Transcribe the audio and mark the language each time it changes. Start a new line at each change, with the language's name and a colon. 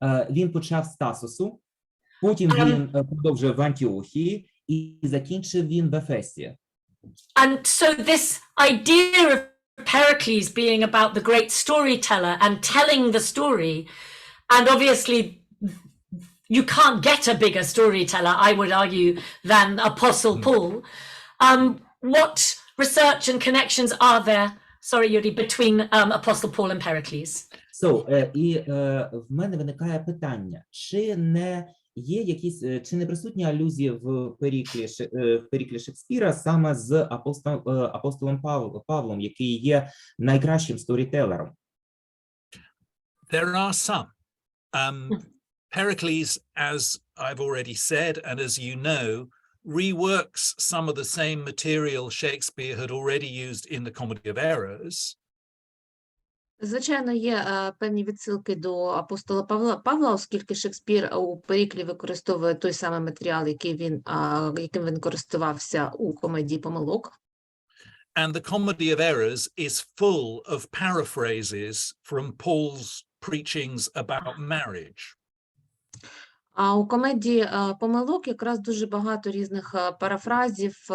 Ukrainian: Він почав з Тарсусу, потім він продовжив в Антіохії і закінчив він в Ефесі.
English: And so this idea of Pericles being about the great storyteller and telling the story, and obviously you can't get a bigger storyteller, I would argue, than Apostle Paul. What research and connections are there, sorry, Yuri, between Apostle Paul and Pericles?
Ukrainian: І в мене виникає питання, чи не присутні алюзії в Періклі Шекспіра саме з апостолом Павлом, який є найкращим сторітелером?
English: There are some. Pericles, as I've already said, and as you know, reworks some of the same material Shakespeare had already used in the Comedy of Errors.
Ukrainian: Звичайно, є певні відсилки до апостола Павла, оскільки Шекспір у Періклі використовує той самий матеріал, яким він користувався у комедії помилок.
English: And the Comedy of Errors is full of paraphrases from Paul's preachings about marriage.
Ukrainian: А у комедії помилок якраз дуже багато різних парафразів.